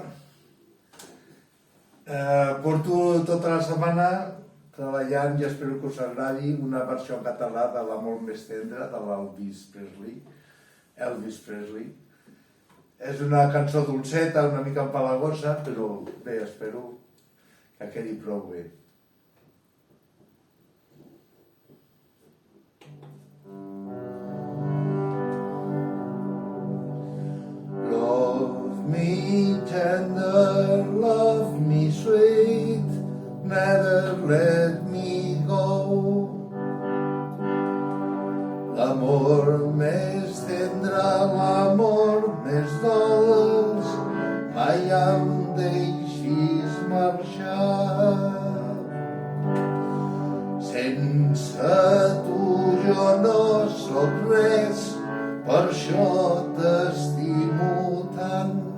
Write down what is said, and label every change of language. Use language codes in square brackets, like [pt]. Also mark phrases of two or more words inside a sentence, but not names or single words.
[ca] Porto tota la setmana treballant i espero que us agradi una versió en català de l'amor més tendre de l'Elvis Presley. Elvis Presley. És una cançó dolceta, una mica empalagosa, però bé, espero que quedi prou bé. [en] Love me tender, love me sweet, never let me go. [ca] L'amor més tendre, l'amor més dolç, mai em deixis marxar. Sense tu jo no soc res, per això t'estimo tant.